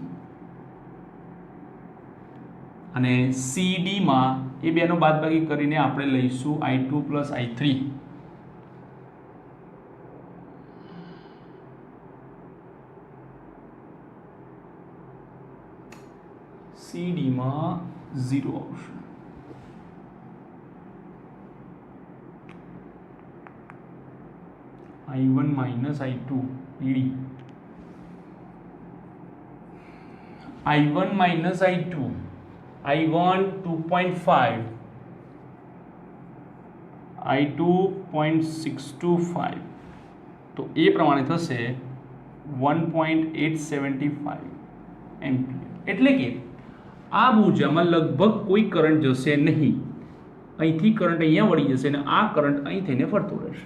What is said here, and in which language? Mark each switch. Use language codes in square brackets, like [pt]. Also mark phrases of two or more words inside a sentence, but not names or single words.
[gu] અને CD માં એ બેનો બાદબાકી કરીને આપણે લઈશું I2 પ્લસ I3. CD માં 0 આવશે. [en] I1 minus I2 PD. I1 minus I2. I1 2.5. I2 0.625. [gu] તો એ પ્રમાણે થશે 1.875 એમ્પિયર. એટલે કે આ ભુજામાં લગભગ કોઈ કરંટ જશે નહીં. અહીંથી કરંટ અહીંયા વળી જશે અને આ કરંટ અહીં થઈને ફરતો રહેશે.